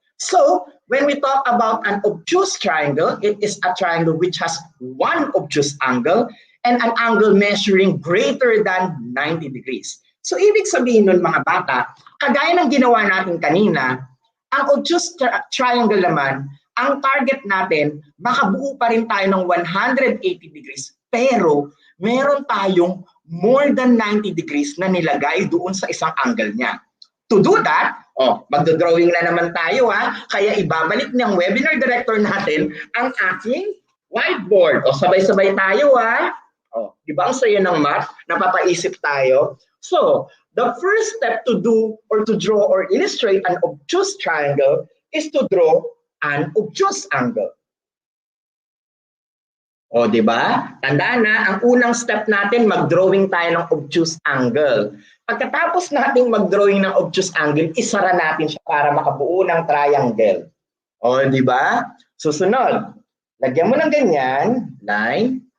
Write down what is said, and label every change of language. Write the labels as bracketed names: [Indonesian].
[English] So, when we talk about an obtuse triangle, it is a triangle which has one obtuse angle and an angle measuring greater than 90 degrees. [Filipino] So, ibig sabihin nun mga bata, kagaya ng ginawa natin kanina, ang obtuse triangle naman, ang target natin, makabuo pa rin tayo ng 180 degrees, pero meron tayong more than 90 degrees na nilagay doon sa isang angle niya. [English] To do that, [Filipino] magdodrawing na naman tayo ha, kaya ibabalik ng webinar director natin ang aking whiteboard. Sabay-sabay tayo ha. Di ba ang saya ng math? Napapaisip tayo. [English] So, the first step to do or to draw or illustrate an obtuse triangle is to draw an obtuse angle. [Filipino] Di ba? Tandaan na, ang unang step natin, mag-drawing tayo ng obtuse angle. Pagkatapos nating mag-drawing ng obtuse angle, isara natin siya para makabuo ng triangle. Di ba? Susunod, lagyan mo ng ganyan, line.